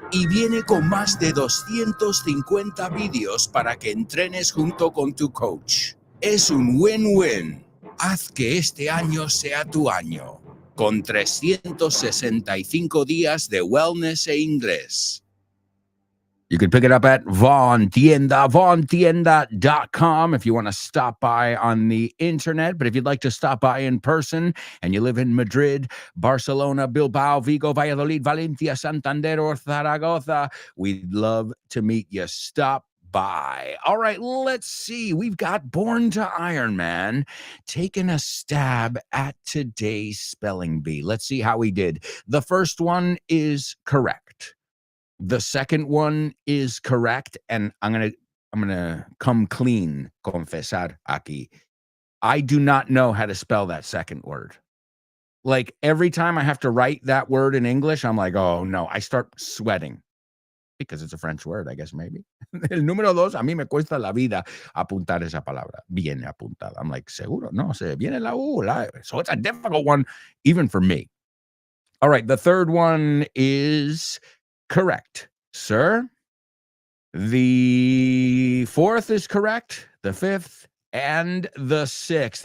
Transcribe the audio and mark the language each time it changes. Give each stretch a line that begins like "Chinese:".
Spanish: Y viene con más de 250 vídeos para que entrenes junto con tu coach. Es un win-win. Haz que este año sea tu año, con 365 días de wellness e inglés.
English: You can pick it up at vaughantienda.com if you want to stop by on the internet. But if you'd like to stop by in person and you live in Madrid, Barcelona, Bilbao, Vigo, Valladolid, Valencia, Santander, or Zaragoza, we'd love to meet you. Stop by. All right, let's see. We've got Born to Iron Man taking a stab at today's spelling bee. Let's see how he did. The first one is correct. The second one is correct, and I'm gonna come clean,
Spanish: confesar aquí.
English: I do not know how to spell that second word. Like every time I have to write that word in English, I'm like, oh no, I start sweating because it's a French word, I guess maybe.
Spanish: El número 2, a mí me cuesta la vida apuntar esa palabra. Viene apuntada.
English: I'm like,
Spanish: seguro, no, se viene la U.
English: So it's a difficult one, even for me. All right, the third one is correct, sir. The fourth is correct, the fifth, and the sixth.